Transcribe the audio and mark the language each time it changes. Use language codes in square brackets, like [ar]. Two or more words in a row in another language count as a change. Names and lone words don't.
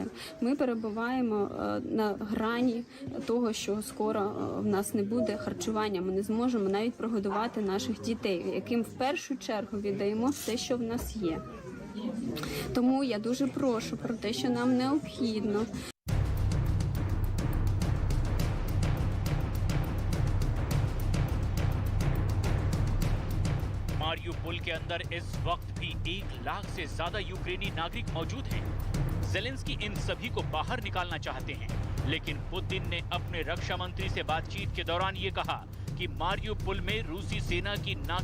[uk] Ми перебуваємо на грані того, що скоро в нас не буде харчування. Ми не зможемо навіть прогодувати наших дітей, яким в першу чергу віддаємо все, що в нас є. Тому я дуже прошу про те, що нам необхідно. [hi] मारियुपोल के अंदर इस वक्त भी 1 लाख से ज्यादा यूक्रेनी नागरिक मौजूद हैं। ज़ेलेंस्की इन सभी को बाहर निकालना चाहते हैं, लेकिन पुतिन ने अपने रक्षा मंत्री से बातचीत के दौरान ये कहा कि मारियुपोल में रूसी सेना की